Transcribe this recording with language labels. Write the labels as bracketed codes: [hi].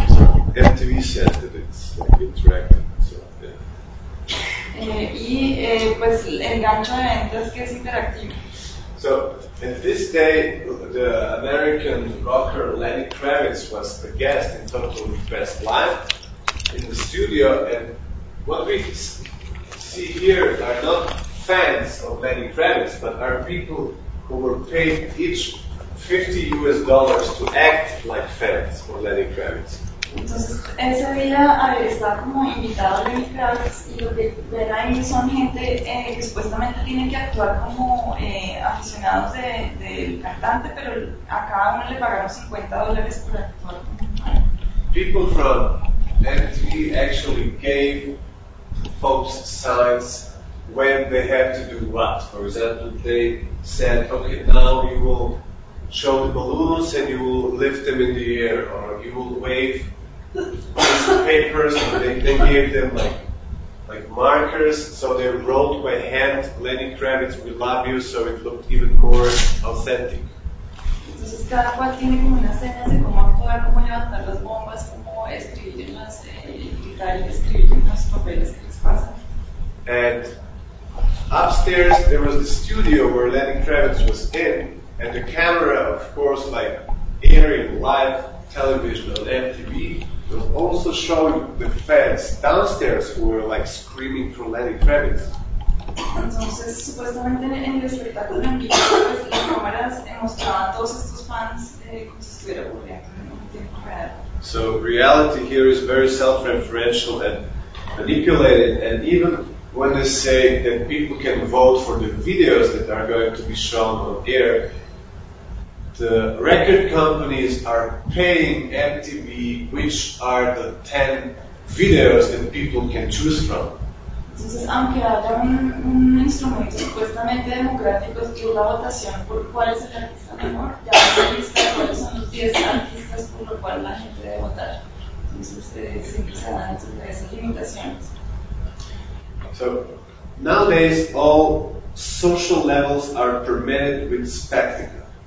[en] So, MTV says that it's like, interactive, so yeah. [es] Pues el gancho de ventas que es interactivo. [en] So at this day, the American rocker Lenny Kravitz was a guest in Total Request Live in the studio, and what we see here are not fans of Lenny Kravitz, but are people who were paid each $50 to act like fans for Lenny Kravitz. [es] Entonces, ese día está como invitado Lenny Kravitz, y lo que ven ahí son gente que supuestamente tienen que actuar como aficionados del cantante, pero a cada uno le pagaron $50 por actuar. [en] People from MTV actually gave folks signs when they had to do what. For example, they said, okay, now you will show the balloons and you will lift them in the air, or you will wave the papers, and they gave them like markers, so they wrote by hand, Lenny Kravitz, we love you, so it looked even more authentic. [es] Entonces cada cual tiene como una escena de cómo actuar, cómo levantar las bombas, cómo escribirlas, gritar y escribir en los papeles que les pasan. [en] And upstairs there was the studio where Lenny Kravitz was in, and the camera, of course, like airing live television on MTV, was also showing the fans downstairs who were like screaming for Lenny Kravitz. [es] Entonces, supuestamente en el espectáculo en vivo, pues, las cámaras mostraban a todos estos fans como si estuviera [en] So reality here is very self-referential and manipulated, and even when they say that people can vote for the videos that are going to be shown on air, the record companies are paying MTV which are the 10 videos that people can choose from. [es] Entonces, aunque haya un instrumento supuestamente democrático y una votación por cuál es el artista mejor, ya la lista de cuáles son los 10 artistas por lo cual la gente debe votar. Entonces, siempre se dan esas limitaciones. [en] So, nowadays, all social levels are permitted with spectacle.